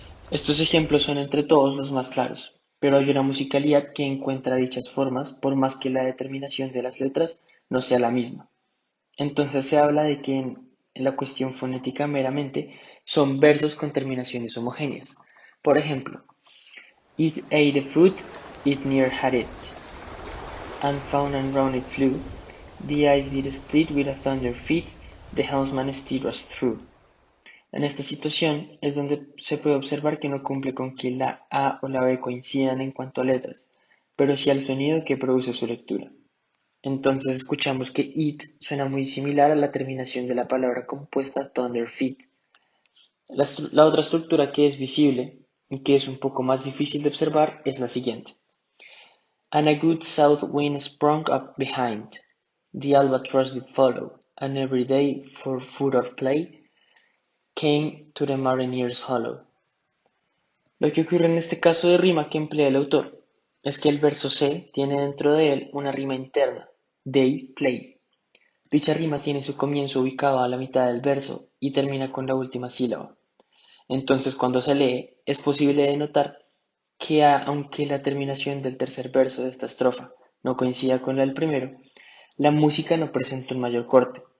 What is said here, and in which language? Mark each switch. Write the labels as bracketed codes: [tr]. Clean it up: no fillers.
[es] Estos ejemplos son entre todos los más claros, pero hay una musicalidad que encuentra dichas formas por más que la determinación de las letras no sea la misma. Entonces se habla de que en la cuestión fonética meramente son versos con terminaciones homogéneas. Por ejemplo, [en] It ate the fruit, it near had it, and found and round it flew, the ice did split with a thunder fit, the helmsman steered us through. [es] En esta situación es donde se puede observar que no cumple con que la A o la B coincidan en cuanto a letras, pero sí al sonido que produce su lectura. Entonces escuchamos que it suena muy similar a la terminación de la palabra compuesta thunder feet. La otra estructura que es visible y que es un poco más difícil de observar es la siguiente. [en] And a good south wind sprung up behind, the albatross did follow, and every day for food or play came to the mariner's hollow. [es] Lo que ocurre en este caso de rima que emplea el autor es que el verso C tiene dentro de él una rima interna, day, play. Dicha rima tiene su comienzo ubicado a la mitad del verso y termina con la última sílaba. Entonces cuando se lee es posible de notar que aunque la terminación del tercer verso de esta estrofa no coincida con la del primero, la música no presenta un mayor corte.